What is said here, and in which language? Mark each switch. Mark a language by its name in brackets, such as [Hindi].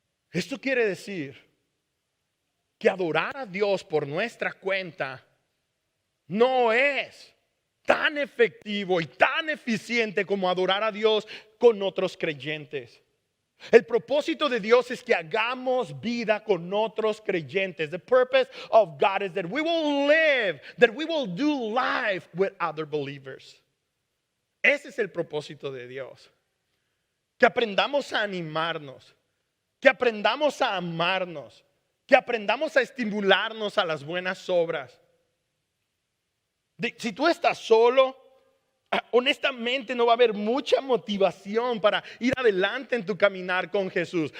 [Spanish] Esto quiere decir que adorar a Dios por nuestra cuenta no es tan efectivo y tan eficiente como adorar a Dios con otros creyentes. El propósito de Dios es que hagamos vida con otros creyentes. [English] The purpose of God is that we will live, that we will do life with other believers. [Spanish] Ese es el propósito de Dios. Que aprendamos a animarnos, que aprendamos a amarnos, que aprendamos a estimularnos a las buenas obras. Si tú estás solo, honestamente no va a haber mucha motivación para ir adelante en tu caminar con Jesús.